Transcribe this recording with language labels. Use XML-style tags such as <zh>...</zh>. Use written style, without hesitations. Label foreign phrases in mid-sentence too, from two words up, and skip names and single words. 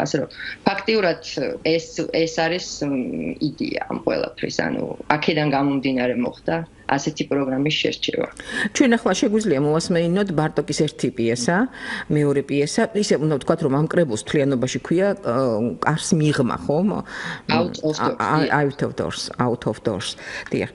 <ka>ასე რომ ფაქტიურად ეს არის იდეა ამ ყველაფრის, ანუ აქედან გამომდინარე მოხდა ასეთი პროგრამის შერჩევა. ჩვენ ახლა შეგვიძლია მოვასმეინოთ ბარტოკის ერთი პიესა, მეორე პიესა, ისე უნდა ვთქვათ, რომ ამ კრებულს თლიანობაში ქვია კარს მიღმა, ხო?</ka> <en>Out of doors.</en> <ka>დიახ.</ka>